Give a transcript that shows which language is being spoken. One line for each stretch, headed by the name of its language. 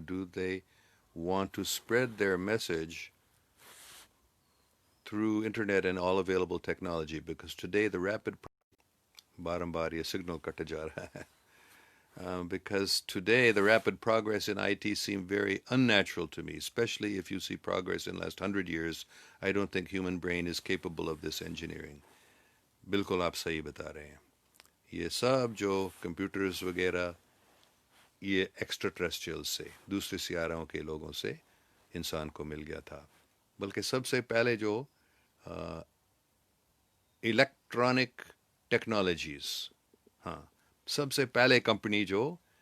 English: Do they want to spread their message through internet and all available technology? Because today the rapid
Urdu: بارمبار یہ signal کٹ جا رہا ہے.
English: Because today the rapid progress in IT seem very unnatural to me, especially if you see progress in the last 100 years. I don't think human brain is capable of this engineering.
Urdu: بالکل آپ صحیح بتا رہے ہیں. یہ سب جو computers وغیرہ یہ ایکسٹرا ٹریسٹریل سے، دوسرے سیاروں کے لوگوں سے انسان کو مل گیا تھا، بلکہ سب سے پہلے جو الیکٹرانک ٹیکنالوجیز، ہاں، سب سے پہلے کمپنی جو